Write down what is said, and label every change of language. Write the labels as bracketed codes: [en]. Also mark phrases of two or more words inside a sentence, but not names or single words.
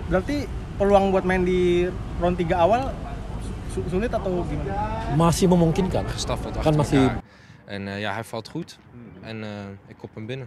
[id] Berarti peluang buat main di round 3 awal sulit atau gimana? Masih memungkinkan. [nl] Gestaffeld [id] Kan [nl] achter [id] masih [nl] elkaar. En ja, hij valt goed. En ik kop hem binnen.